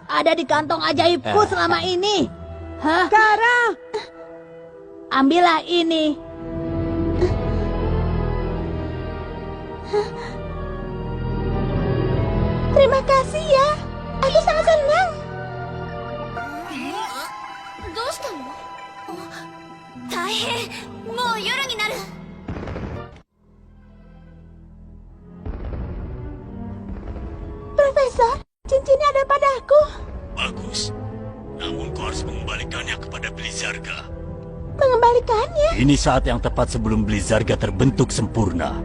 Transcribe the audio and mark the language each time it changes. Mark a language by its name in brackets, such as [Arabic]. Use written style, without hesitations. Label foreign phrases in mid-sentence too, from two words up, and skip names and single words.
[Indonesian] Ada di kantong ajaibku selama ini. Kara. Ambillah ini. Terima kasih ya. Aku sangat senang. [Japanese] どうしたの？大変。もう夜になる。 [Indonesian] Profesor, cincinnya ada padaku. Bagus. Namun kau harus mengembalikannya kepada Blizzarga. Mengembalikannya? Ini saat yang tepat sebelum Blizzarga terbentuk sempurna.